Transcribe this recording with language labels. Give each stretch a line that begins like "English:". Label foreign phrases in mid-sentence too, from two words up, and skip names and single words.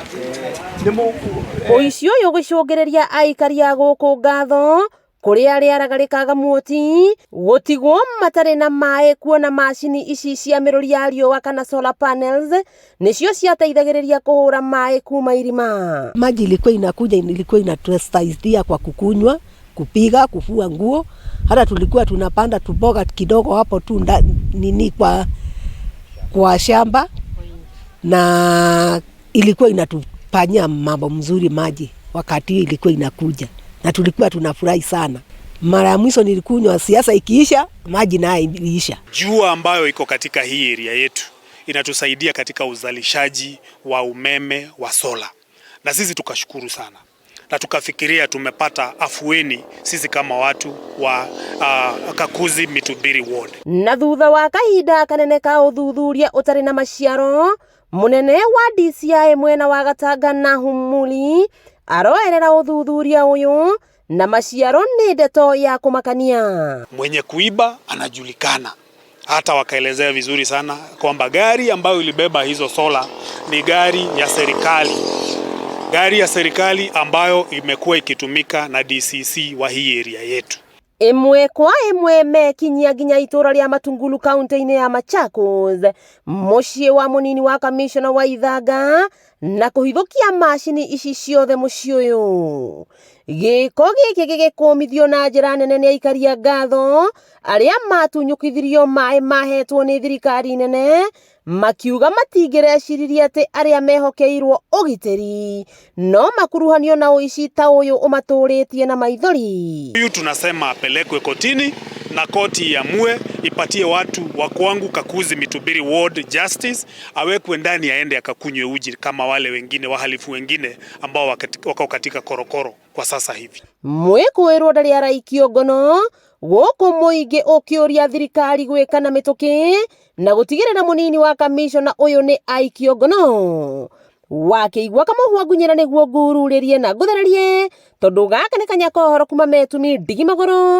Kikuyu: Ũici ũyũ ũgĩcũngĩrĩria aikari a gũkũ ngatho kũrĩa rĩeraga rĩkagamuoti gũtigwo matarĩ na maĩ, kuona macini ici cia mĩrũri ya riũa kana
English: solar panels
Kikuyu: nĩcio ciateithagĩrĩria kũhũra maĩ kuma irima.
Swahili: Maji ilikuwa inakuja, ilikuwa inatusaidia kwa kukunywa, kupiga, kufua nguo. Hata tulikuwa tunapanda tuboga kidogo hapo tu kwa shamba, na ilikuwa inatufanyia mambo mzuri maji wakati ilikuwa inakuja, na tulikuwa tunafurahi sana. Mara ya mwisho nilikunywa, siasa ikiisha maji nayo iliisha. Jua ambayo iko katika hii area yetu inatusaidia katika uzalishaji wa umeme wa sola, na sisi tukashukuru sana na tukafikiria tumepata afueni sisi kama watu wa Kakuzi Mitubiri Ward.
Kikuyu: Na thutha wa kahinda kanene ka uthuthuria utari na maciaro, munene wa DCI mwena wa Gatanga na Humuli aroerera uthuthuria uyu na maciaro ni ndeto ya kumakania.
Swahili: Mwenye kuiba anajulikana, hata wakaelezea vizuri sana kwamba gari ambayo ilibeba hizo sola ni gari ya serikali. Gari ya serikali ambayo imekuwa ikitumika na DCC wa hii area yetu.
Kikuyu: Imwe kwa imwe mekinyia nginya itura ria Matungulu kaunti-inĩ ya Machakos, muciĩ wa munini wa kamishona wa Ithanga, na kuhithukia macini ici ciothe muciĩ uyu. Gĩko gĩkĩ gĩgĩkũmithio na njĩra nene nĩ aikari a ngatho arĩa matunyũkithirio maĩ mahetwo nĩ thirikari nene, makiuga matingĩreciririe atĩ arĩa mehokeirwo ũgitĩri no makuruhanio na ũici ta ũyũ ũmatũrĩtie na maithori.
Swahili: Huyu tunasema apelekwe kotini na koti iamue ipatie watu wa kwangu Kakuzi Mitubiri Ward justice, awekwe ndani aende akakunywe uji kama wale wengine wahalifu wengine ambao wako katika korokoro kwa sasa hivi.
Kikuyu: Mwĩkũĩrwo ndarĩ araikio ngono gũkũ mũingĩ ũkĩũria thirikari gwĩka na mĩtũkĩ na gũtigĩrĩra munini wa kamishona ũyũ nĩ aikio ngono. Wakĩigua kamũhwa ngunyĩra nĩguo ngururĩrie na ngũthererie, tondũ gaka nĩ Kanyakohoro kuma Metumi Ndigi Magũrũ.